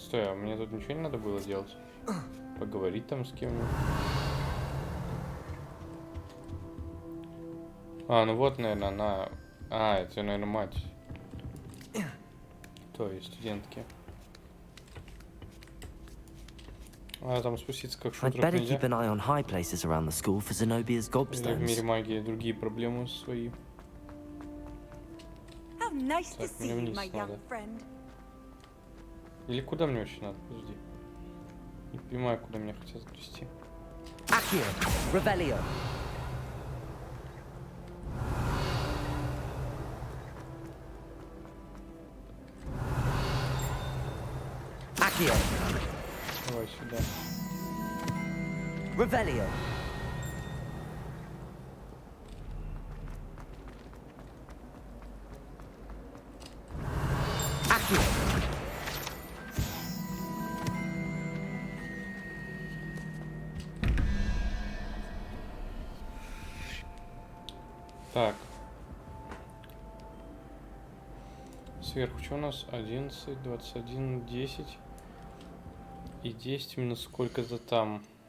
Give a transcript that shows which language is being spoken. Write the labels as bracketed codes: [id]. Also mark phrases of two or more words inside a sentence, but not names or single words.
[ru] Стой, а мне тут ничего не надо было делать? Поговорить там с кем-нибудь. А, ну вот, наверное, она... А, это, наверное, мать. Той студентки. А там спуститься как шутрок нельзя. [en] Keep an eye on high places around the school for Zenobia's [ru] Или в мире [en] gobstones. [ru] магии другие проблемы свои. [en] How nice to [ru] Так, [en] see [ru] мне [en] you, my [ru] вниз [en] young [ru] надо. [en] friend. [ru] Или куда мне вообще надо? Подожди. Не понимаю, куда меня хотят отвезти. Accio. Revelio. Accio. Давай сюда. Revelio. Accio. Так. Сверху что у нас? 11, 21, 10. И 10 минус сколько-то там.